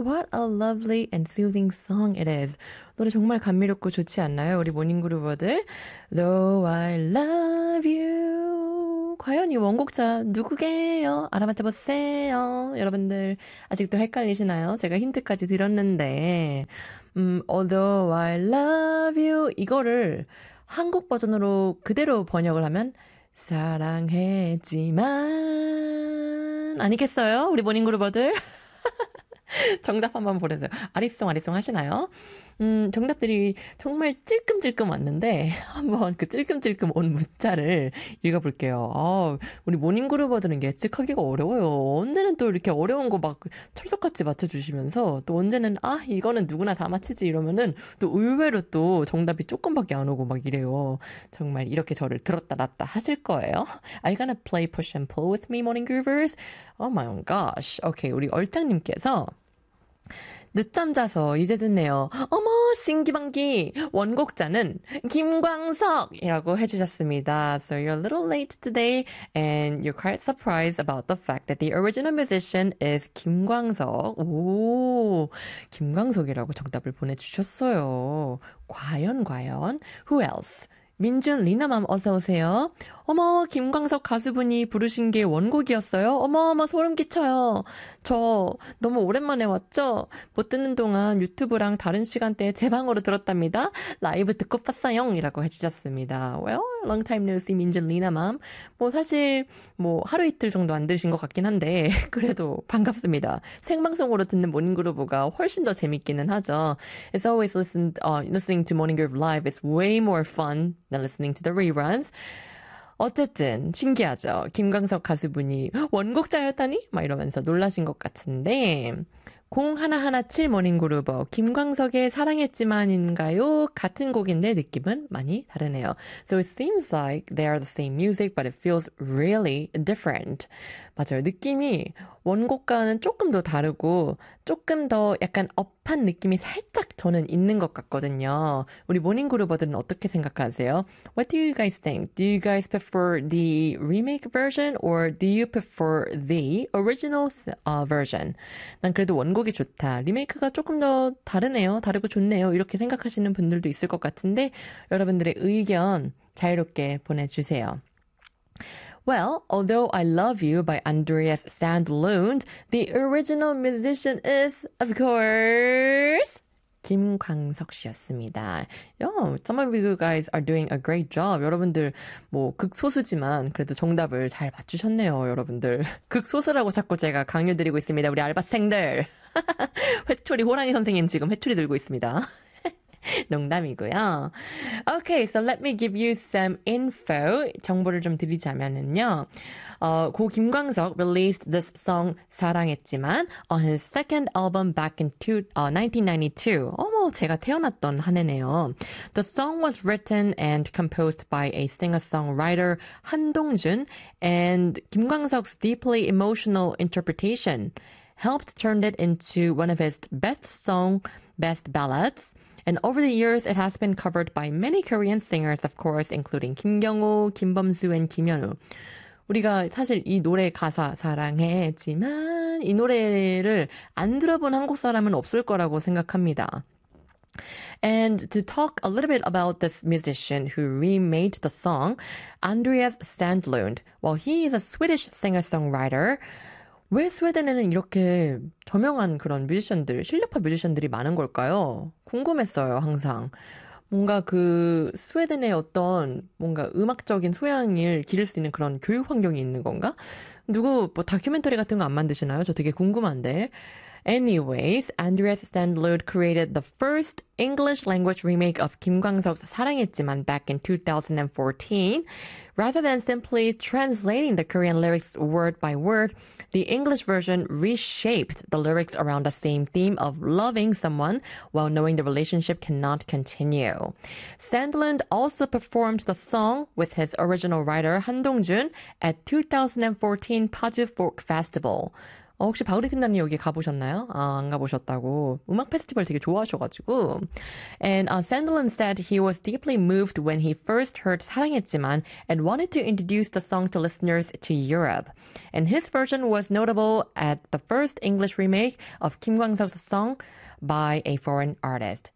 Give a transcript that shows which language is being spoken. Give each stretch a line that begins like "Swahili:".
English: What a lovely and soothing song it is.
Korean: 노래 정말 감미롭고 좋지 않나요? 우리 모닝그루버들.
English: Though I love you.
Korean: 과연 이 원곡자 누구게요? 알아맞혀보세요. 여러분들 아직도 헷갈리시나요? 제가 힌트까지 드렸는데.
English: Although I love you.
Korean: 이거를 한국 버전으로 그대로 번역을 하면 사랑했지만 아니겠어요? 우리 모닝그루버들. 정답 한번 보내세요. 아리송 아리송 하시나요? 정답들이 정말 찔끔찔끔 왔는데 한번 그 찔끔찔끔 온 문자를 읽어볼게요. 아, 우리 모닝그루버들은 예측하기가 어려워요. 언제는 또 이렇게 어려운 거막 철석같이 맞춰주시면서 또 언제는 아 이거는 누구나 다 맞히지 이러면은 또 의외로 또 정답이 조금밖에 안 오고 막 이래요. 정말 이렇게 저를 들었다 놨다 하실 거예요.
English: Are you gonna play push and pull with me, morning groovers? Oh my gosh.
Korean: Okay, 우리 얼짱님께서 늦잠 자서 이제 듣네요. 어머, 신기방기! 원곡자는 김광석이라고 해주셨습니다.
English: So you're a little late today, and you're quite surprised about the fact that the original musician is 김광석.
Korean: 오, 김광석이라고 정답을 보내주셨어요. 과연, 과연?
English: Who else?
Korean: 민준, 리나맘, 어서오세요. 어머, 김광석 가수분이 부르신 게 원곡이었어요? 어머어머, 소름 끼쳐요. 저 너무 오랜만에 왔죠? 못 듣는 동안 유튜브랑 다른 시간대에 제 방으로 들었답니다. 라이브 듣고 봤어용! 이라고 해주셨습니다.
English: Well, long time no see,
Korean: 민준, 리나맘. 뭐, 사실, 뭐, 하루 이틀 정도 안 들으신 것 같긴 한데, 그래도 반갑습니다. 생방송으로 듣는 모닝그루브가 훨씬 더 재밌기는 하죠.
English: It's always listening to Morning Groove Live is way more fun. Now listening to the reruns.
Korean: 어쨌든 신기하죠. 김광석 가수분이 원곡자였다니? 막 이러면서 놀라신 것 같은데 0117 모닝그루버 김광석의 사랑했지만인가요? 같은 곡인데 느낌은 많이 다르네요.
English: So it seems like they are the same music, but it feels really different.
Korean: 맞아요. 느낌이 원곡과는 조금 더 다르고 조금 더 약간 업한 느낌이 살짝 저는 있는 것 같거든요. 우리 모닝그루버들은 어떻게 생각하세요?
English: What do you guys think? Do you guys prefer the remake version or do you prefer the original version?
Korean: 난 그래도 원곡이 좋다. 리메이크가 조금 더 다르네요. 다르고 좋네요. 이렇게 생각하시는 분들도 있을 것 같은데 여러분들의 의견 자유롭게 보내주세요.
English: Well, although I love you by Andreas Sandlund, the original musician is, of course, 김광석
Korean: 씨였습니다.
English: Yo, some of you guys are doing a great job.
Korean: 여러분들, 뭐, 극소수지만 그래도 정답을 잘 맞추셨네요, 여러분들. 극소수라고 자꾸 제가 강요드리고 있습니다, 우리 알바생들. 회초리 호랑이 선생님 지금 회초리 들고 있습니다. 농담이고요.
English: Okay, so let me give you some info.
Korean: 정보를 좀 드리자면은요.
English: 고 김광석 released this song 사랑했지만 on his second album back in 1992.
Korean: 어머, 제가 태어났던 한 해네요.
English: The song was written and composed by a singer-songwriter 한동준 and 김광석's deeply emotional interpretation helped turn it into one of his best song, best ballads. And over the years, it has been covered by many Korean singers, of course, including 김경호, 김범수, and 김현우.
Korean: 우리가 사실 이 노래 가사 사랑했지만 이 노래를 안 들어본 한국 사람은 없을 거라고 생각합니다.
English: And to talk a little bit about this musician who remade the song, Andreas Sandlund. Well, he is a Swedish singer-songwriter.
Korean: 왜 스웨덴에는 이렇게 저명한 그런 뮤지션들, 실력파 뮤지션들이 많은 걸까요? 궁금했어요, 항상. 뭔가 그 스웨덴의 어떤 뭔가 음악적인 소양을 기를 수 있는 그런 교육 환경이 있는 건가? 누구 뭐 다큐멘터리 같은 거안 만드시나요? 저 되게 궁금한데.
English: Anyways, Andreas Sandlund created the first English language remake of 김광석's 사랑했지만 back in 2014. Rather than simply translating the Korean lyrics word by word, the English version reshaped the lyrics around the same theme of loving someone while knowing the relationship cannot continue. Sandlund also performed the song with his original writer, 한동준, at 2014 Paju Folk Festival.
Korean: 혹시 바흐리 팀장님 여기 가보셨나요? 아, 안 가보셨다고. 음악 페스티벌 되게 좋아하셔가지고.
English: And Sandilands said he was deeply moved when he first heard 사랑했지만 and wanted to introduce the song to listeners to Europe. And his version was notable at the first English remake of 김광석's song by a foreign artist.